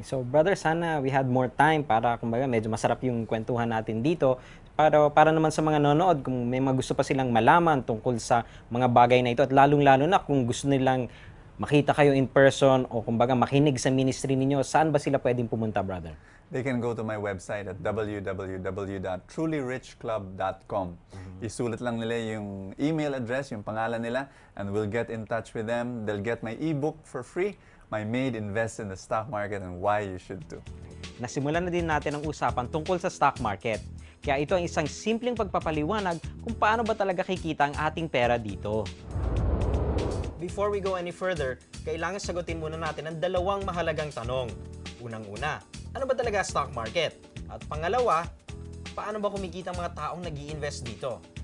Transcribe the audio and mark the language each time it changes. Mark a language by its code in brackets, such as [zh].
[tl] So brother, sana [en] we had more time [tl] para kumbaga medyo masarap yung kwentuhan natin dito. Para naman sa mga nanonood, kung may mga gusto pa silang malaman tungkol sa mga bagay na ito at lalong-lalo na kung gusto nilang makita kayo [en] in person [tl] o kumbaga makinig sa ministry ninyo, saan ba sila pwedeng pumunta, brother? [en] They can go to my website at www.trulyrichclub.com. [tl] Isulat lang nila yung email address, yung pangalan nila, [en] and we'll get in touch with them. They'll get my ebook for free, My Maid Invests in the Stock Market and Why You Should Too. [tl] Nasimulan na din natin ang usapan tungkol sa stock market. Kaya ito ang isang simpleng pagpapaliwanag kung paano ba talaga kikita ang ating pera dito. [en] Before we go any further, [tl] kailangan sagutin muna natin ang dalawang mahalagang tanong. Unang-una, ano ba talaga stock market? At pangalawa, paano ba kumikita ang mga taong nag-i-invest dito?